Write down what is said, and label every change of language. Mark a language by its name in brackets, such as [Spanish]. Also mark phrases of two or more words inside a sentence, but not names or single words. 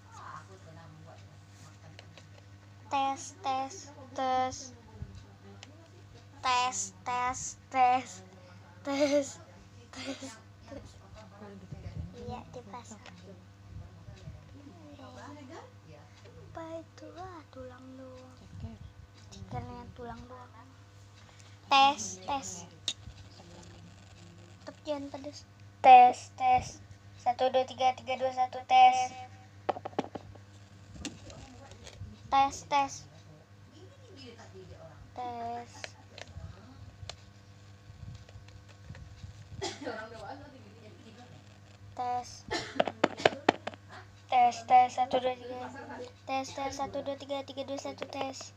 [Indonesian] tes tes tes tes tes tes tes tes iya di pasar. Apa itu tulang doang. Ikannya tulang doang. tes tes Tetap jangan pedes. tes tes 1 2 3 3 2 1 tes tes tes tes tes tes 1 2 3 tes tes 1 2 3 3 2 1 tes